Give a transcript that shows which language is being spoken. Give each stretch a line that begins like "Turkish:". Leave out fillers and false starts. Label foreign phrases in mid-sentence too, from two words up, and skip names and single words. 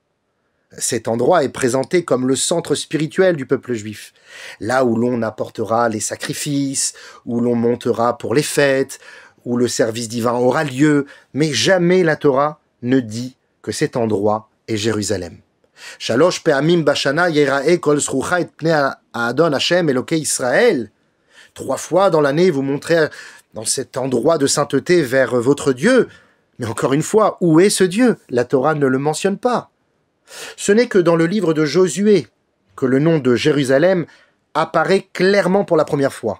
French: Cet endroit est présenté comme le centre spirituel du peuple juif, là où l'on apportera les sacrifices, où l'on montera pour les fêtes, où le service divin aura lieu, mais jamais la Torah ne dit que cet endroit est Jérusalem.
Hebrew: שלוש פעמים בשנה יראה כל זכורך את פני האדון השם אלוהי ישראל.
French: 3 fois dans l'année, vous montrez dans cet endroit de sainteté vers votre Dieu. Mais encore une fois, où est ce Dieu? La Torah ne le mentionne pas. Ce n'est que dans le livre de Josué que le nom de Jérusalem apparaît clairement pour la première fois.